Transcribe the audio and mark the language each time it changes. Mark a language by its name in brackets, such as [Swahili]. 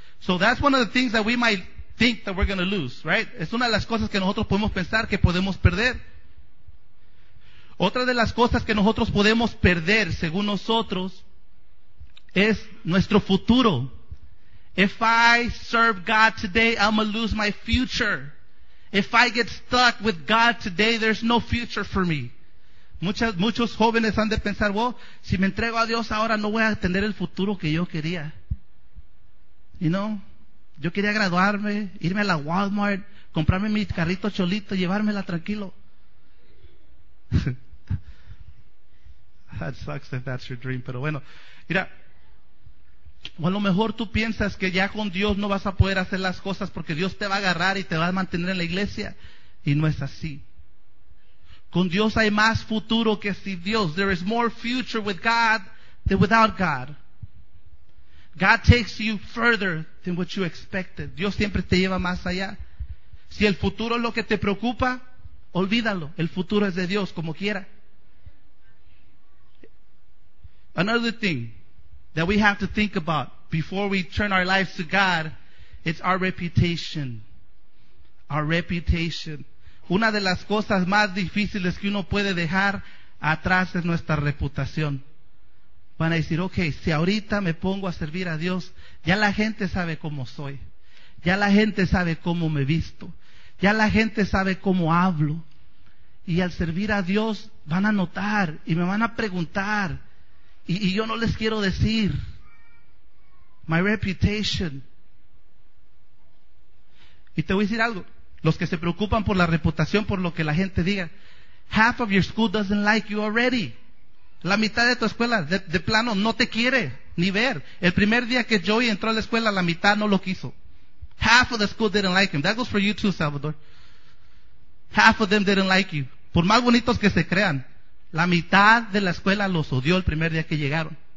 [English] So that's one of the things that we might think that we're going to lose, right? [Spanish] Es una de las cosas que nosotros podemos pensar que podemos perder. Otra de las cosas que nosotros podemos perder, según nosotros, es nuestro futuro. [English] If I serve God today, I'm gonna lose my future. If I get stuck with God today, there's no future for me. [Spanish] Muchos jóvenes han de pensar, well, si me entrego a Dios ahora, no voy a tener el futuro que yo quería. [English] You know? [Spanish] Yo quería graduarme, irme a la Walmart, comprarme mi carrito cholito, llevármela tranquilo. [English] That sucks if that's your dream. [Spanish] Pero bueno, mira, o a lo mejor tú piensas que ya con Dios no vas a poder hacer las cosas porque Dios te va a agarrar y te va a mantener en la iglesia. Y no es así. Con Dios hay más futuro que sin Dios. [English] There is more future with God than without God. God takes you further than what you expected. [Spanish] Dios siempre te lleva más allá. Si el futuro es lo que te preocupa, olvídalo. El futuro es de Dios, como quiera. [English] Another thing that we have to think about before we turn our lives to God, it's our reputation. Our reputation. [Spanish] Una de las cosas más difíciles que uno puede dejar atrás es nuestra reputación. Van a decir, okay, si ahorita me pongo a servir a Dios, ya la gente sabe cómo soy. Ya la gente sabe cómo me visto. Ya la gente sabe cómo hablo. Y al servir a Dios, van a notar y me van a preguntar. Y yo no les quiero decir. [English] My reputation. [Spanish] Y te voy a decir algo. Los que se preocupan por la reputación, por lo que la gente diga. [English] Half of your school doesn't like you already. [Spanish] La mitad de tu escuela, de plano, no te quiere ni ver. El primer día que Joey entró a la escuela, la mitad no lo quiso. [English] Half of the school didn't like him. That goes for you too, Salvador. Half of them didn't like you. [Spanish] Por más bonitos que se crean, la mitad de la escuela los odió el primer día que llegaron.